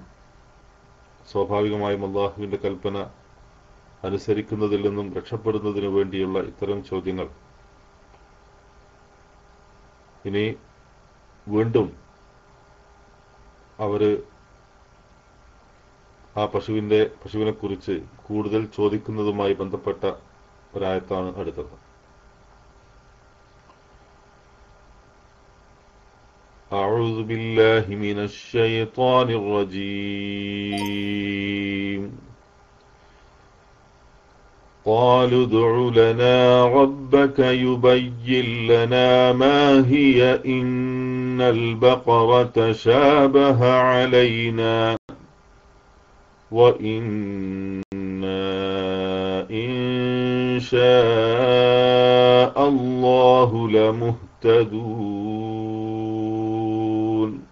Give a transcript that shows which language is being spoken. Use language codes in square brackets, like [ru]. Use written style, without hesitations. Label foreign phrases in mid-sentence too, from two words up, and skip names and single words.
[ml] സ്വാഭാവികമായും അല്ലാഹുവിൻ്റെ കൽപ്പന അനുസരിക്കുന്നതിൽ നിന്നും രക്ഷപ്പെടുന്നതിനു വേണ്ടിയുള്ള ഇത്തരം ചോദ്യങ്ങൾ ഇനി വീണ്ടും അവര് ആ പശുവിനെക്കുറിച്ച് കൂടുതൽ ചോദിക്കുന്നതുമായി ബന്ധപ്പെട്ട ഒരായത്താണ് അടുത്തത്. [ar] أعوذ بالله من الشيطان الرجيم قالوا ادع لنا ربك يبين لنا ما هي إن البقرة شابه علينا وإنا إن شاء الله لمهتدون.